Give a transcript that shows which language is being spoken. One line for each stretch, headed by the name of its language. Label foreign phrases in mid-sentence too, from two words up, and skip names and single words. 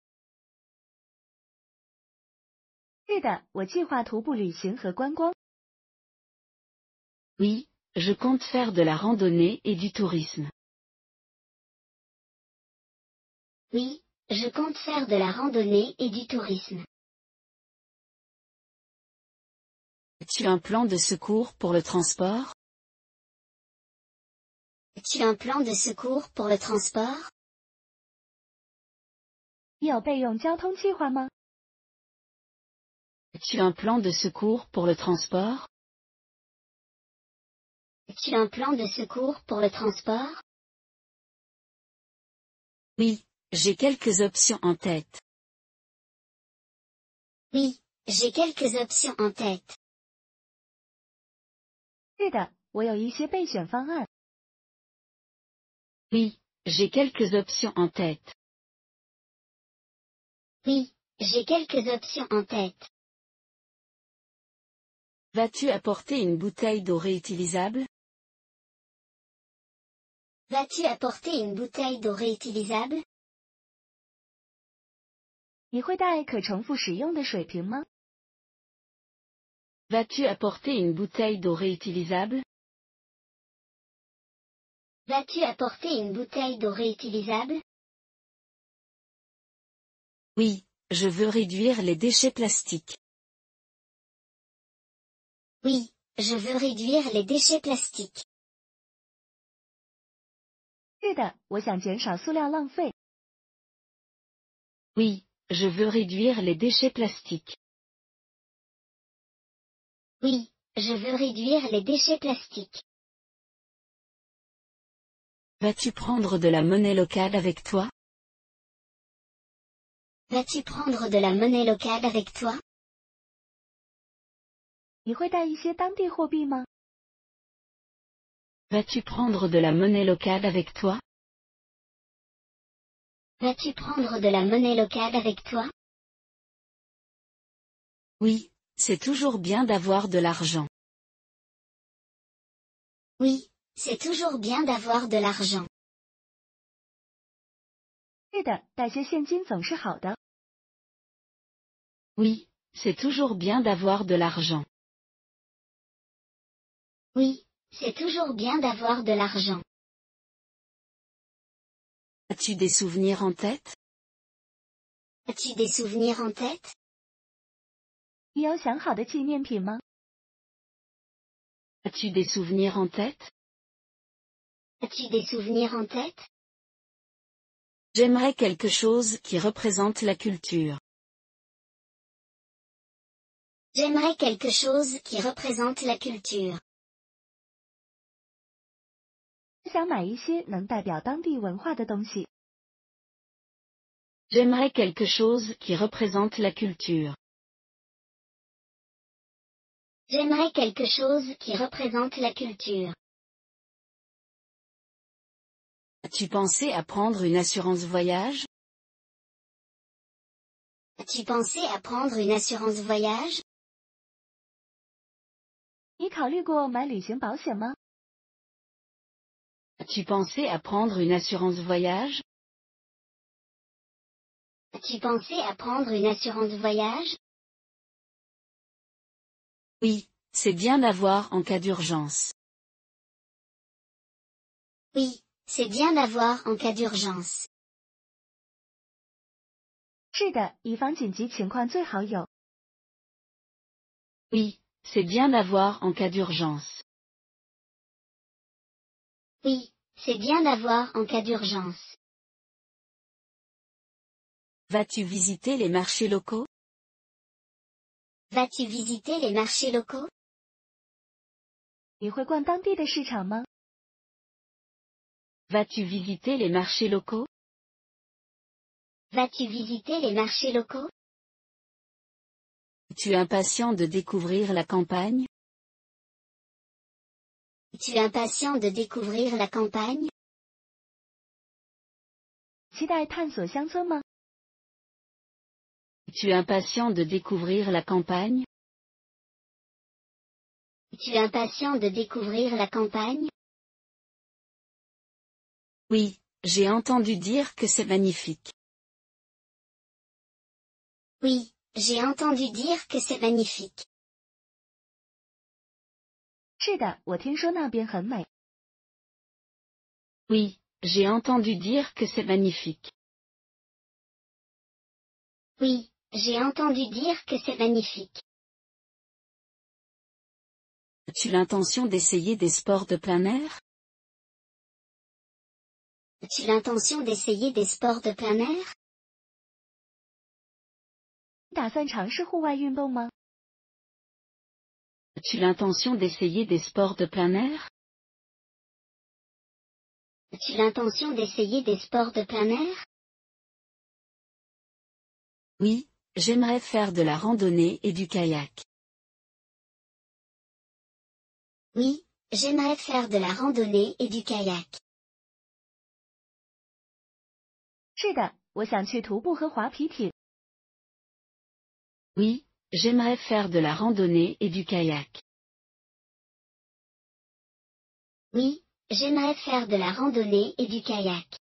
Chinese: 是的，我计划徒步旅行和观光。
French: Oui, je compte faire de la randonnée et du tourisme. Oui, je compte faire de la randonnée et du tourisme. As-tu un plan de secours pour le transport? As-tu un plan de secours pour le transport?
Chinese: 你有备用交通计划吗？
French: As-tu un plan de secours pour le transport? As-tu un plan de secours pour le transport? Oui, j'ai quelques options en tête. Oui, j'ai quelques options en tête.
Chinese: 是的，我有一些备选方案。
French: Oui, j'ai quelques options en tête. Oui, j'ai quelques options en tête. Vas-tu apporter une bouteille d'eau réutilisable? Vas-tu apporter une bouteille d'eau réutilisable?
Chinese: 你会带可重复使用的水瓶吗？
French: Vas-tu apporter une bouteille d'eau réutilisable? Vas-tu apporter une bouteille d'eau réutilisable? Oui, je veux réduire les déchets plastiques. Oui, je veux réduire les déchets plastiques.
Chinese: 是的，我想减少塑料浪费。
French: Oui, je veux réduire les déchets plastiques. Oui, je veux réduire les déchets plastiques. Vas-tu prendre de la monnaie locale avec toi? Vas-tu prendre de la monnaie locale avec toi?
Chinese: 你会带一些当地货币吗？
French: Vas-tu prendre de la monnaie locale avec toi? Vas-tu prendre de la monnaie locale avec toi? Oui, c'est toujours bien d'avoir de l'argent. Oui, c'est toujours bien d'avoir de l'argent.
Chinese: 是的，带些现金总是好的。
French: Oui, c'est toujours bien d'avoir de l'argent. Oui, c'est toujours bien d'avoir de l'argent. As-tu des souvenirs en tête? As-tu des souvenirs en tête?
Chinese: 你有想好的纪念品吗？
French: As-tu des souvenirs en tête? As-tu des souvenirs en tête? J'aimerais quelque chose qui représente la culture. J'aimerais quelque chose qui représente la culture.
Chinese: 想买一些能代表当地文化的东西。
French: J'aimerais quelque chose qui représente la culture. J'aimerais quelque chose qui représente la culture. As-tu pensé à prendre une assurance voyage? As-tu pensé à prendre une assurance voyage?
Chinese: 你考虑过买旅行保险吗？
French: As-tu pensé à prendre une assurance voyage? As-tu pensé à prendre une assurance voyage? Oui, c'est bien d'avoir en cas d'urgence. Oui, c'est bien d'avoir en cas d'urgence.
Chinese: 是的，以防紧急情况最好有。
French: Oui, c'est bien d'avoir en cas d'urgence. Oui, c'est bien d'avoir en cas d'urgence. Vas-tu visiter les marchés locaux? Vas-tu visiter les marchés locaux?
Chinese: 你会逛当地的市场吗？
French: Vas-tu visiter les marchés locaux? Vas-tu visiter les marchés locaux? Es-tu impatient de découvrir la campagne? Es-tu impatient de découvrir la campagne?
Chinese: 期待探索乡村吗？
French: Es-tu impatient de découvrir la campagne? Es-tu impatient de découvrir la campagne? Oui, j'ai entendu dire que c'est magnifique. Oui, j'ai entendu dire que c'est magnifique.
Chinese: 是的，我听说那边很美。
French: Oui, j'ai entendu dire que c'est magnifique. Oui, j'ai entendu dire que c'est magnifique. As-tu l'intention d'essayer des sports de plein air? As-tu l'intention d'essayer des sports de plein air?
Chinese: 你打算尝试户外运动吗？
French: As-tu l'intention d'essayer des sports de plein air? As-tu l'intention d'essayer des sports de plein air? Oui, j'aimerais faire de la randonnée et du kayak. Oui, j'aimerais faire de la randonnée et du kayak.
Chinese: 是的，我想去徒步和划皮艇。
French: Oui, j'aimerais faire de la randonnée et du kayak. Oui, j'aimerais faire de la randonnée et du kayak.